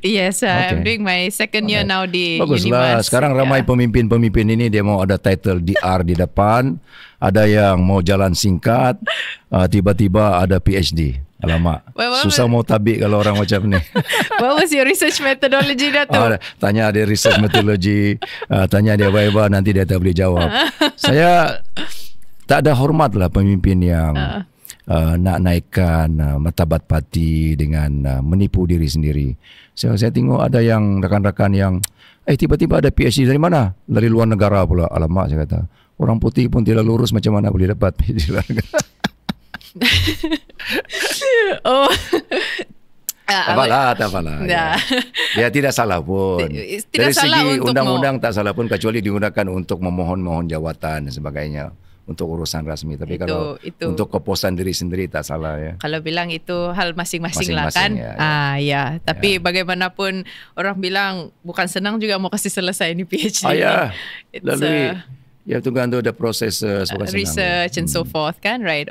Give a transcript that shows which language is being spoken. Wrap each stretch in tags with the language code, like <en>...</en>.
<en>Yes, I'm doing my second year now di</en> <ms>Baguslah. Unimas. Sekarang ramai pemimpin-pemimpin ini dia mau ada title DR di depan, ada yang mau jalan singkat, tiba-tiba ada PhD. Alamak, susah mau tabik kalau orang macam ni.</ms> <en>What was your research methodology, Datuk?</en> <ms>Tanya dia research methodology, tanya dia apa-apa, nanti dia tak boleh jawab. Saya tak ada hormat lah pemimpin yang nak naikkan martabat parti dengan menipu diri sendiri. Saya tengok ada yang rakan-rakan yang tiba-tiba ada PhD dari mana? Dari luar negara pula. Alamak, saya kata. Orang putih pun tidak lurus, macam mana boleh dapat PhD luar negara? Tak apalah. Dia tidak salah pun. Dari segi undang-undang tak salah pun, kecuali digunakan untuk memohon jawatan dan sebagainya untuk urusan rasmi. Tapi kalau untuk kepuasan diri sendiri tak salah ya. Kalau bilang itu hal masing-masing lah kan. Ya. Tapi bagaimanapun orang bilang bukan senang juga mau kasih selesai ini PhD. Lalu tunggu ada proses</ms> <en>research and so forth kan, right?</en>